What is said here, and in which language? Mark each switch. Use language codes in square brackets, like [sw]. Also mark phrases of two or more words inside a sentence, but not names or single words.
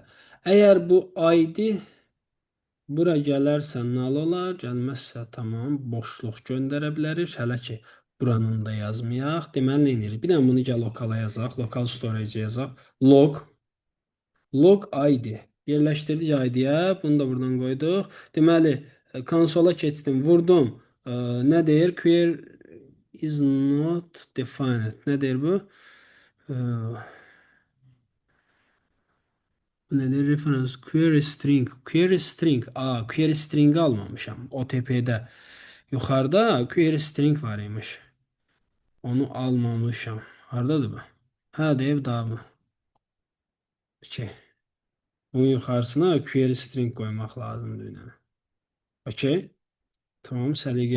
[az] Əgər bu ID bura gələrsə null olar, gəlməzsə tamam boşluq göndərə bilərik. Hələ ki buranın da yazmayaq. Deməli nə edirik? Bir dənə bunu gəl lokala yazaq, [en] lokal storage [az] yazaq. Log ID. Yerləşdirdik ID-yə. Bunu da buradan qoyduq. Deməli, konsola keçdim, vurdum. Nə deyir? [en] Query is not defined. [az] Nə deyir bu? E, Bu nədir? [en] Reference query string. Query string. Query string [az] almamışam. OTP-də. Yuxarıda [en] query string [az] var imiş. Onu almamışam. Hardadır bu? Hə, deyib daha mı? Okey. Bunun yuxarısına [en] query string [az] qoymaq lazımdır bir dənə. Okey. Tamam, səliqəyə